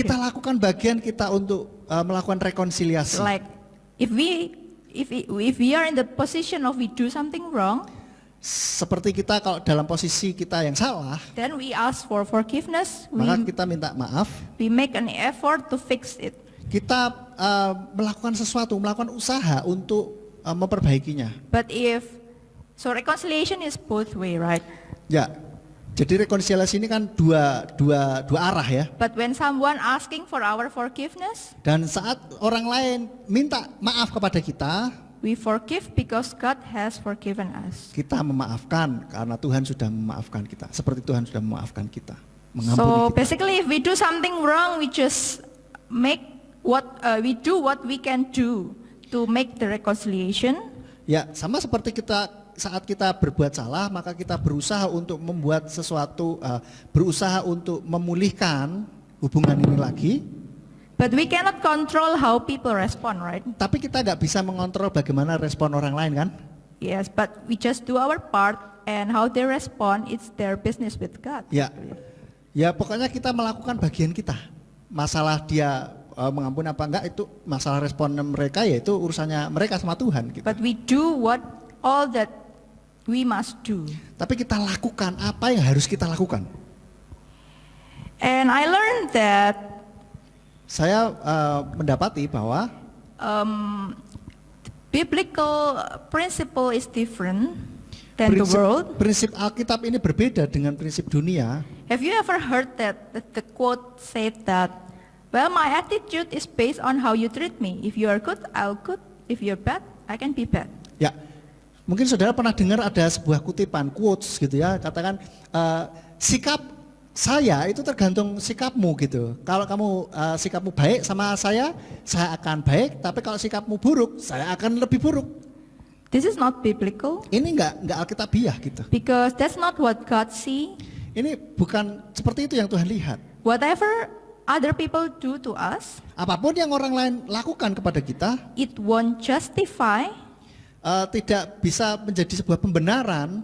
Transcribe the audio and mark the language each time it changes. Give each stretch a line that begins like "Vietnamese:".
Indonesian: Kita lakukan bagian kita untuk melakukan rekonsiliasi.
English: Like if we are in the position of we do something wrong,
Indonesian: Seperti kita kalau dalam posisi kita yang salah,
English: then we ask for forgiveness.
Indonesian: maka kita minta maaf.
English: We make an effort to fix it.
Indonesian: Kita melakukan sesuatu, melakukan usaha untuk memperbaikinya.
English: But so reconciliation is both way, right?
Indonesian: Ya, jadi rekonsiliasi ini kan dua arah ya.
English: But when someone asking for our forgiveness,
Indonesian: Dan saat orang lain minta maaf kepada kita,
English: we forgive because God has forgiven us.
Indonesian: kita memaafkan karena Tuhan sudah memaafkan kita. Seperti Tuhan sudah memaafkan kita, mengampuni
English: So
Indonesian: kita.
English: basically, if we do something wrong, we just we do what we can do to make the reconciliation.
Indonesian: Ya, sama seperti kita saat kita berbuat salah, maka kita berusaha untuk membuat sesuatu, berusaha untuk memulihkan hubungan ini lagi.
English: But we cannot control how people respond, right?
Indonesian: Tapi kita nggak bisa mengontrol bagaimana respon orang lain kan?
English: Yes, but we just do our part, and how they respond, it's their business with God.
Indonesian: Ya, ya pokoknya kita melakukan bagian kita. Masalah dia mengampuni apa enggak itu masalah respon mereka, yaitu urusannya mereka sama Tuhan. Gitu.
English: But we do all that we must do.
Indonesian: Tapi kita lakukan apa yang harus kita lakukan.
English: And I learned that
Indonesian: Saya mendapati bahwa
English: biblical principle is different than the world.
Indonesian: prinsip Alkitab ini berbeda dengan prinsip dunia.
English: Have you ever heard that the quote said that, well, my attitude is based on how you treat me. If you are good, I'll good. If you're bad, I can be bad.
Indonesian: Ya, mungkin saudara pernah dengar ada sebuah kutipan, quotes gitu ya, katakan sikap saya itu tergantung sikapmu gitu. Kalau kamu sikapmu baik sama saya akan baik. Tapi kalau sikapmu buruk, saya akan lebih buruk.
English: This is not biblical.
Indonesian: Ini enggak alkitabiah gitu.
English: Because that's not what God see.
Indonesian: Ini bukan seperti itu yang Tuhan lihat.
English: Whatever other people do to us,
Indonesian: Apapun yang orang lain lakukan kepada kita,
English: it won't justify
Indonesian: tidak bisa menjadi sebuah pembenaran